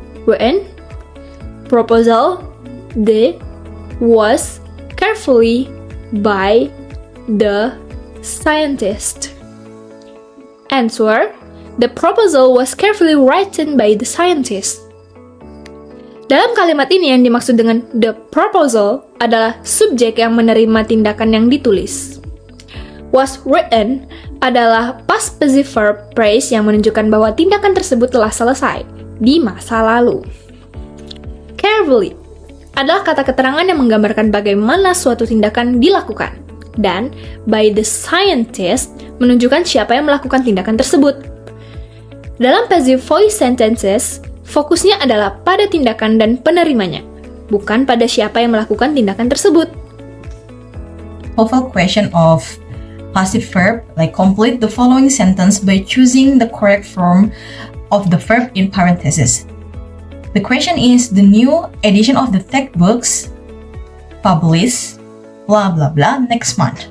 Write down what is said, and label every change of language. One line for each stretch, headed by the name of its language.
English: When proposal, the, was, carefully, by, the, scientist. Answer, the proposal was carefully written by the scientist.
Indonesian: Dalam kalimat ini yang dimaksud dengan the proposal adalah subjek yang menerima tindakan yang ditulis. Was written adalah past passive verb phrase yang menunjukkan bahwa tindakan tersebut telah selesai di masa lalu. Carefully adalah kata keterangan yang menggambarkan bagaimana suatu tindakan dilakukan. Dan
English: by the scientist
Indonesian: menunjukkan siapa yang melakukan tindakan tersebut. Dalam passive voice sentences, fokusnya adalah pada tindakan dan penerimanya, bukan pada siapa yang melakukan tindakan tersebut.
English: TOEFL question of passive verb, like complete the following sentence by choosing the correct form of the verb in parentheses. The question is, the new edition of the textbooks published blah blah blah next month.